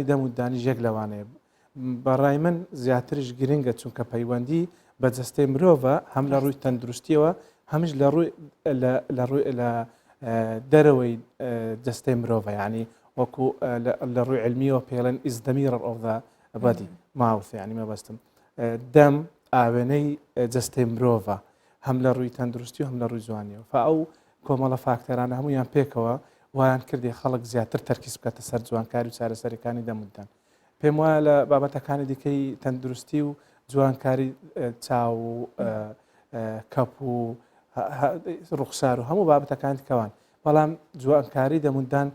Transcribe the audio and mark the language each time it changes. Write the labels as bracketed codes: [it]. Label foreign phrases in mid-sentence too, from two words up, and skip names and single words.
[ckb] دەم و دانی ژێک لەوانەیە بەڕای من زیاتریش گرنگە چونکە پەیوەندی بە جەستەی مرۆڤە هەم لە ڕووی تەندروستیەوە هەمیش لە دەرەوەی جەستەی مرۆڤە ینی وەکو لە ڕووی علمیەوە پێڵێن ئیز [en] the mirror of the body mouth [ckb] ینی مەبەستم دەم ئاوێنەی جەستەی مرۆڤە هەم لە ڕووی تەندروستی و هەم لە ڕووی جوانیەوە ئەو کۆمەڵە فاکتەرانە هەمویان پێکەوە وایان کردی خەڵک زیاتر تەرکیز بکاتە سەر جوانکاری و چارەسەرەکانی دەمودان پێم وایە لە بابەتەکانی دیکەی تەندروستی و جوانکاری چاو و کەپ و ڕوخسار و هەموو بابەتەکانی کەوان بەڵام جوانکاری دەموندان